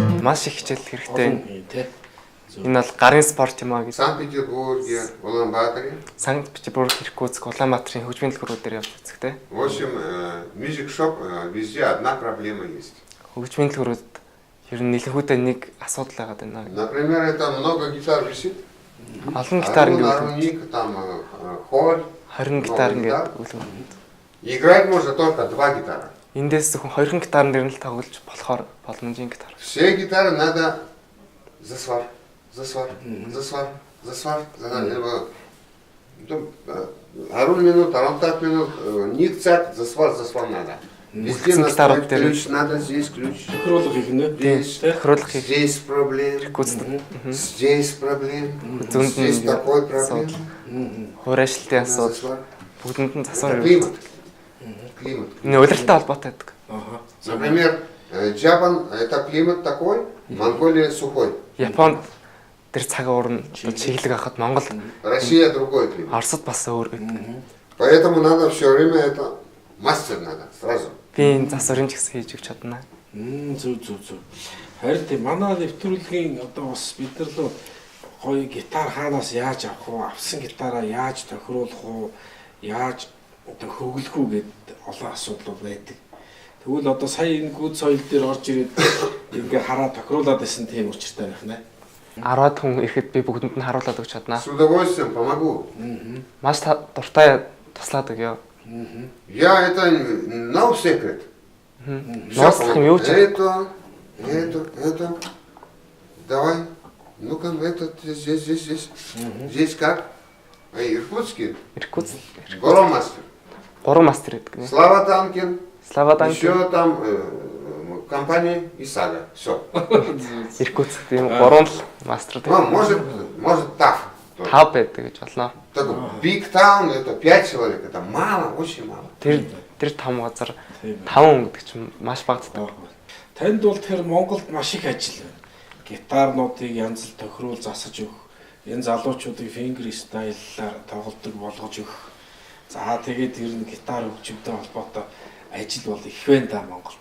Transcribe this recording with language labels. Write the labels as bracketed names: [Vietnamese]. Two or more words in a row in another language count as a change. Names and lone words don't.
[Mongolian] маш их хичээл хэрэгтэй. тий. Энэ бол гарын спорт юм аа гэж. [Russian] Санкт-Петербурге, Улан-Баторе. [Mongolian] Санкт-Петербург, Иркутск, Улаанбаатарын хөгжмийн дэлгүүрүүдээр явж үзэх те. [Russian] В общем, [English] Music Shop [Russian] везде одна проблема есть. [Mongolian] Хөгжмийн дэлгүүрүүд ер нь нэлэхүүдээ нэг асуудал байгаад байна. [Russian] Например, это много гитар висит. [Mongolian] Олон гитар ингээд [Russian] Армоник, там хорь. [Mongolian] 20 гитар ингээд үлгэн. [Russian] Играть можно только 2 гитара. [Mongolian] Эндээс зөвхөн 20 гитарын дээр нь л тоглож болохоор боломжийн гитар. [Russian] Все гитары надо [Mongolian] засвар, засвар, засвар, засвар. [Russian] 10 минут, 15 минут, никцак, [Mongolian] засвар, засвар [Russian] надо. Везде настроить ключ надо, здесь ключ. [Mongolian] Тохируулах хийх нэ. [Russian] Здесь, [Mongolian] Тохируулах хийх. [Russian] здесь проблем, здесь проблем, здесь такой проблем. [Mongolian] Хуурайшлтын [Russian] Надо [Mongolian] асуудал. засвар. Бүгдэнд нь засвар [Russian] Это [Mongolian] явуулдаг. [Russian] климат. [Mongolian] Энэ удирдалтай холбоотой байдаг. Аха. [Russian] Например, Japan это климат такой, Монголия сухой. [Mongolian] Японд тэр цаг уурна чиглэг авахад Монгол [Russian] Россия другой климат. [Mongolian] Оросд бас өөр гэдэг. [Russian] Поэтому надо все время это мастер надо сразу. [Mongolian] Би энэ засварын ч гэсэн хийж өгч чадна. Зүг. Харин тийм манай нэвтрүүлгийн одоо бас бид нар л гоё гитар хаанаас яаж авах вэ? Авсан гитараа яаж тохируулах вэ? Яаж одоо хөглөх үү гэд олон асуудал байдаг. Тэгвэл одоо сая энэ гүд соёл дээр орж ирээд ингээ хараа тохируулаад байсан тийм учиртай байх нэ. 10-аад хүн ирэхэд би бүгдэнд нь харуулад өгч чаднаа. [Russian] С удовольствием помогу. [Mongolian] Маш дуртай туслаад өгье. [Russian] Я это [English] no secret. [Mongolian] Нууцлах юм юу ч. [Russian] Это. Давай. Ну-ка, это здесь. Здесь как? Иркутский. Иркутск. Горомастер. [Mongolian] 3 мастер гэдэг нэ. [Russian] Слава Танкин. Слава Танкин. Еще там компания ИСАГА. Все. [Mongolian] Иркутск тийм 3 мастер. [Russian] Ну, может ТАФ. [Mongolian] 5 байдаг гэж болно. [Russian] Такой [English] Big Town, [Russian] это 5 человек, это мало, очень мало. [Mongolian] Тэр том газар 5 хүн гэдэг чинь маш багтдаг. Танд бол тэр Монголд маш их ажил байна. Гитарнуудыг янз бүр тохируул засаж өгөх, энэ залуучуудыг [English] finger style- [Mongolian] аар тоглодог болгож өгөх. За тэгээд ер нь гитар хөгжимтэй холбоотой ажил бол их байна да Монголд.